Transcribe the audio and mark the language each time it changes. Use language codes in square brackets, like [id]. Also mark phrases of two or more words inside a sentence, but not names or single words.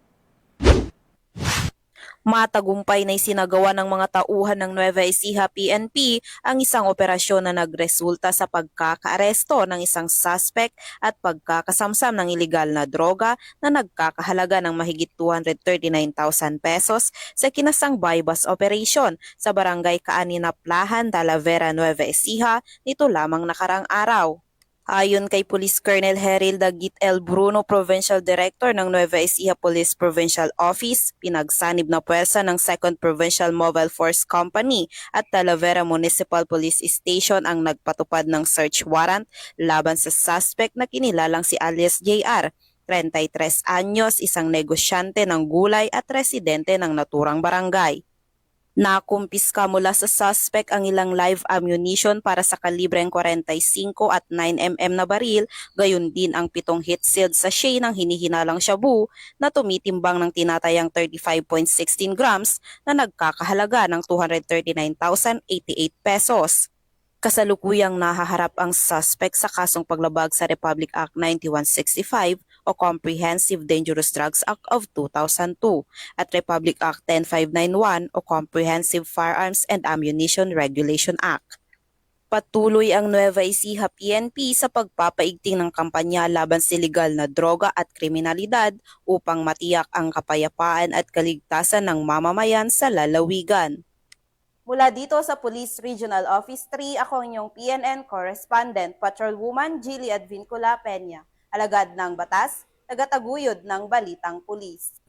[tl] Matagumpay na isinagawa ng mga tauhan ng Nueva Ecija PNP ang isang operasyon na nagresulta sa pagkakaaresto ng isang suspect at pagkakasamsam ng ilegal na droga na nagkakahalaga ng mahigit 239,000 pesos sa kinasang [en] bypass operation [tl] sa Barangay Kaaninaplahan, Talavera, Nueva Ecija nito lamang nakarang araw. Ayon kay Police Colonel Heril Dagit L. Bruno, [en] Provincial Director [tl] ng Nueva Ecija Police Provincial Office, pinagsanib na puwersa ng 2nd Provincial Mobile Force Company at Talavera Municipal Police Station ang nagpatupad ng [en] search warrant [tl] laban sa suspect na kinilalang si alias JR, 33 anyos, isang negosyante ng gulay at residente ng naturang barangay. Nakumpiska mula sa suspect ang ilang [en] live ammunition [tl] para sa kalibreng 45 at 9mm na baril, gayon din ang 7 [en] heat-sealed sachet [tl] ng hinihinalang shabu na tumitimbang ng tinatayang 35.16 grams na nagkakahalaga ng 239,088 pesos. Kasalukuyang nahaharap ang suspect sa kasong paglabag sa Republic Act 9165 o Comprehensive Dangerous Drugs Act of 2002 at Republic Act 10591 o Comprehensive Firearms and Ammunition Regulation Act. Patuloy ang Nueva Ecija PNP sa pagpapaigting ng kampanya laban sa iligal na droga at kriminalidad upang matiyak ang kapayapaan at kaligtasan ng mamamayan sa lalawigan. Mula dito sa Police Regional Office 3, ako ang inyong PNN Correspondent, Patrolwoman Jilly Advincula Peña, alagad ng batas, tagataguyod ng Balitang Pulis.